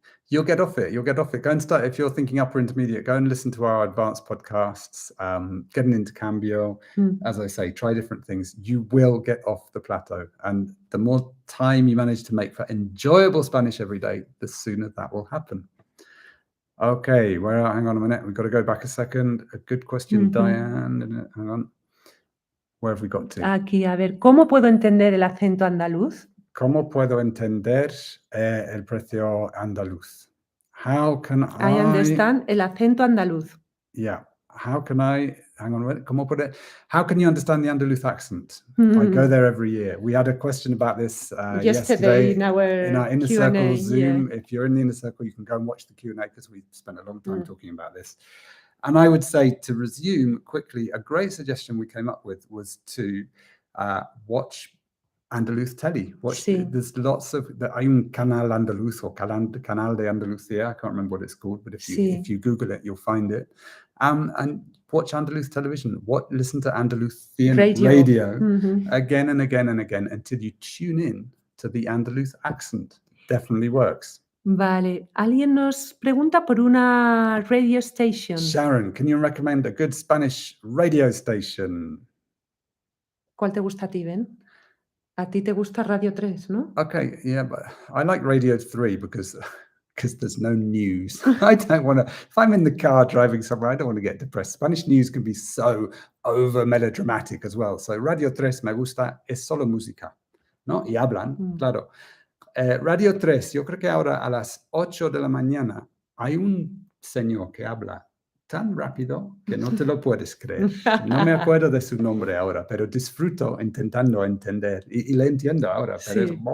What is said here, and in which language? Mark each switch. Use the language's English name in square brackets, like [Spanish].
[English] You'll get off it. You'll get off it. Go and start, if you're thinking upper intermediate, go and listen to our advanced podcasts, get an intercambio. As I say, try different things. You will get off the plateau. And the more time you manage to make for enjoyable Spanish every day, the sooner that will happen. Okay, well, hang on a minute. We've got to go back a second. A good question, Diane. Hang on. Where have we got to? [Spanish] Aquí, a ver, ¿cómo puedo entender el acento andaluz? ¿Cómo puedo entender el precio andaluz? [English] How can I understand [Spanish] el acento andaluz. [English] Yeah. How can I, hang on a minute, how can you understand the Andaluz accent? I go there every year. We had a question about this yesterday in our Inner Q&A, Circle Zoom. If you're in the Inner Circle, you can go and watch the Q&A because we spent a long time talking about this. And I would say, to resume quickly, a great suggestion we came up with was to watch Andaluz telly. There's lots of, [Spanish] hay un canal andaluz [English] or canal de Andalucía. I can't remember what it's called, but if you Google it, you'll find it. And watch Andaluz television. Listen to Andalusian radio again and again and again until you tune in to the Andaluz accent. Definitely works. [Spanish] Vale. Alguien nos pregunta por una [English] radio station. Sharon, can you recommend a good Spanish radio station? [Spanish] ¿Cuál te gusta a ti, Ben? A ti te gusta Radio 3, ¿no? [English] Okay, yeah, but I like Radio 3 because there's no news. I don't want to, if I'm in the car driving somewhere, I don't want to get depressed. Spanish news can be so over melodramatic as well. So [Spanish] Radio 3 me gusta, es solo música, ¿no? Y hablan, claro. Radio 3, yo creo que ahora a las 8 de la mañana hay un señor que habla tan rápido que no te lo puedes creer. No me acuerdo de su nombre ahora, pero disfruto intentando entender y le entiendo ahora, pero es...